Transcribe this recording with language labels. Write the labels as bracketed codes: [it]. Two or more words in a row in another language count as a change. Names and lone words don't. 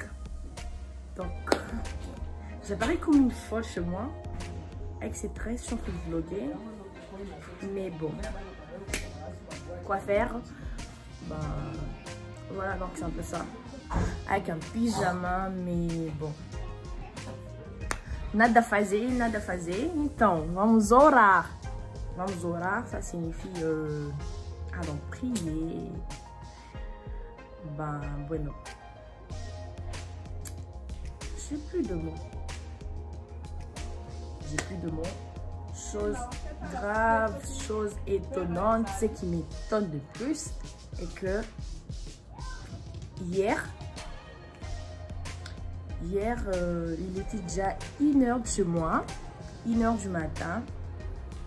[fr] Donc, j'apparais comme une folle chez moi. Avec ces tresses, je suis en train de vlogger. Mais bon, quoi faire? Ben, voilà, donc c'est un peu ça. Avec un pyjama, mais bon. [pt] Nada a fazer, nada a fazer. Então, vamos orar. Vamos orar, [fr] ça signifie allons prier. Ben, bueno. J'ai plus de mots. J'ai plus de mots. Chose grave, chose étonnante, ce qui m'étonne de plus est que hier, il était déjà 1 h de chez moi, 1 h du matin.